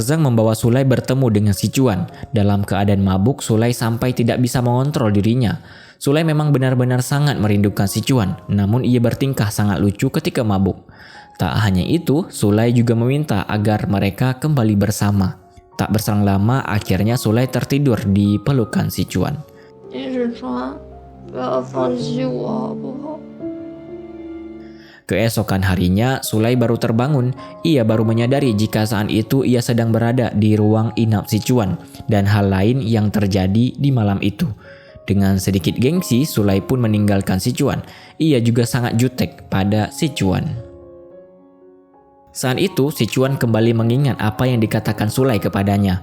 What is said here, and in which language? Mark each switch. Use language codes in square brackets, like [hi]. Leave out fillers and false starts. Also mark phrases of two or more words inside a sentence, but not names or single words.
[id] Zhang membawa Sulai bertemu dengan si Chuan. Dalam keadaan mabuk, Sulai sampai tidak bisa mengontrol dirinya. Sulai memang benar-benar sangat merindukan si Chuan, namun ia bertingkah sangat lucu ketika mabuk. Tak hanya itu, Sulai juga meminta agar mereka kembali bersama. Tak berselang lama, akhirnya Sulai tertidur di pelukan si Chuan. [zh] 金世川，不要放弃我好不好？ [id] Keesokan harinya, Sulai baru terbangun. Ia baru menyadari jika saat itu ia sedang berada di ruang inap si Chuan dan hal lain yang terjadi di malam itu. Dengan sedikit gengsi, Sulai pun meninggalkan si Chuan. Ia juga sangat jutek pada si Chuan. Saat itu, si Chuan kembali mengingat apa yang dikatakan Sulai kepadanya.